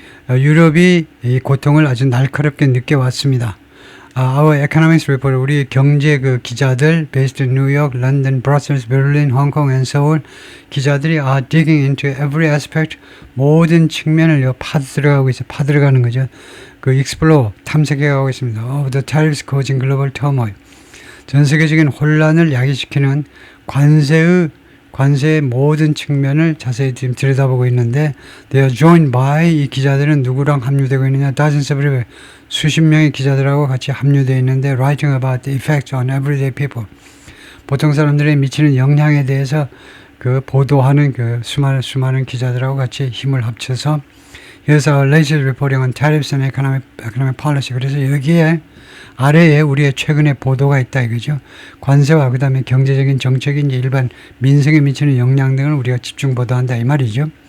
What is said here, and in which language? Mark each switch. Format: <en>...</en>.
<ko>유럽이 이 고통을 아주 날카롭게 느껴왔습니다.</ko> <en>Our economics report,</en> <ko>우리 경제 그 기자들,</ko> <en>based in New York, London, Brussels, Berlin, Hong Kong, and Seoul, 기자들이 are digging into every aspect,</en> <ko>모든 측면을 파들어가는 거죠. 그 explore, 탐색해가고 있습니다.</ko> <en>Of the tariffs causing global turmoil.</en> <ko>전 세계적인 혼란을 야기시키는 관세의 모든 측면을 자세히 지금 들여다보고 있는데,</ko> <en>they are joined by,</en> <ko>이 기자들은 누구랑 합류되고 있느냐?</ko> <en>dozens of people,</en> <ko>수십 명의 기자들하고 같이 합류되어 있는데,</ko> <en>writing about the effects on everyday people.</en> <ko>보통 사람들의 미치는 영향에 대해서 그 보도하는 그 수많은 기자들하고 같이 힘을 합쳐서,</ko> <en>here's our latest reporting on tariffs and economic policy.</en> <ko>그래서 여기에 아래에 우리의 최근의 보도가 있다 이거죠. 관세와 그 다음에 경제적인 정책인 일반 민생에 미치는 영향 등을 우리가 집중 보도한다 이 말이죠.</ko>